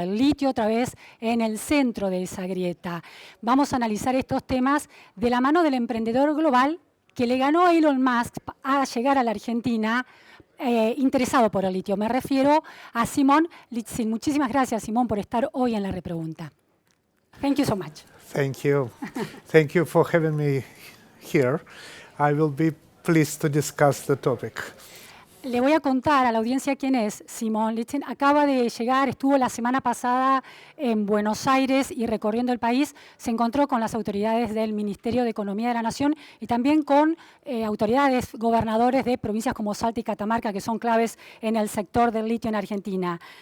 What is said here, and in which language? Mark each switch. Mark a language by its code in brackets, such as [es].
[es] El litio otra vez en el centro de esa grieta. Vamos a analizar estos temas de la mano del emprendedor global que le ganó a Elon Musk a llegar a la Argentina interesado por el litio. Me refiero a Simón Litzin. Muchísimas gracias, Simón, por estar hoy en la repregunta. [en] Thank you so much. Thank you. Thank you for having me here. I will be pleased to discuss the topic. [es] Le voy a contar a la audiencia quién es Simón Litzin. Acaba de llegar, estuvo la semana pasada en Buenos Aires y recorriendo el país. Se encontró con las autoridades del Ministerio de Economía de la Nación y también con autoridades, gobernadores de provincias como Salta y Catamarca, que son claves en el sector del litio en Argentina.